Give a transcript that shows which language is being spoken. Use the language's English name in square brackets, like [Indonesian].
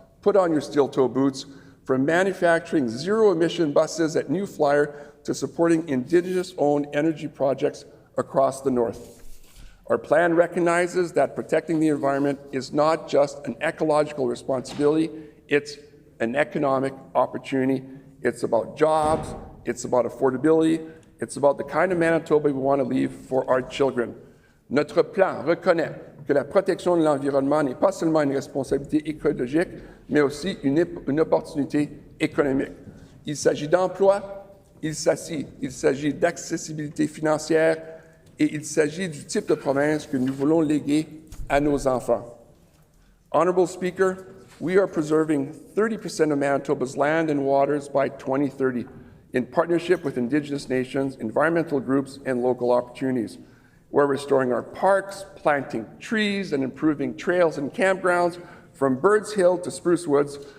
[English] Put on your steel-toe boots, from manufacturing zero-emission buses at New Flyer to supporting Indigenous-owned energy projects across the north. Our plan recognizes that protecting the environment is not just an ecological responsibility, it's an economic opportunity. It's about jobs, it's about affordability, it's about the kind of Manitoba we want to leave for our children. [French] Notre plan reconnaît que la protection de l'environnement n'est pas seulement une responsabilité écologique, mais aussi une opportunité économique. Il s'agit d'emploi, il s'agit d'accessibilité financière et il s'agit du type de province que nous voulons léguer à nos enfants. [English] Honourable Speaker, we are preserving 30% of Manitoba's land and waters by 2030 in partnership with Indigenous nations, environmental groups, and local opportunities. We're restoring our parks, planting trees, and improving trails and campgrounds from Birds Hill to Spruce Woods.